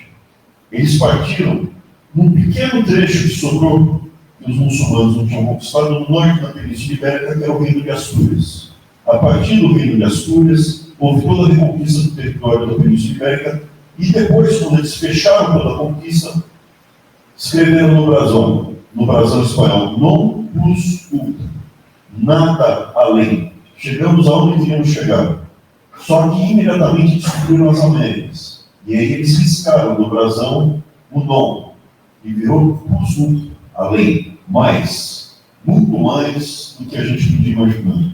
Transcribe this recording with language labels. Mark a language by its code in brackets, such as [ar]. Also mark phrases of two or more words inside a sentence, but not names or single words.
[pt] Eles partiram num pequeno trecho que sobrou, que os muçulmanos não tinham conquistado, no norte da Península Ibérica, que é o Reino de Astúrias. A partir do Reino de Astúrias, houve toda a reconquista do território da Península Ibérica, e depois, quando eles fecharam toda a conquista, escreveram no brasão espanhol, [la] non plus ultra, [pt] nada além. Chegamos aonde queríamos chegar. Só que imediatamente descobriram as Américas. E aí eles riscaram no brasão o non, e virou [la] plus ultra, [pt] além, mais, muito mais do que a gente podia imaginar.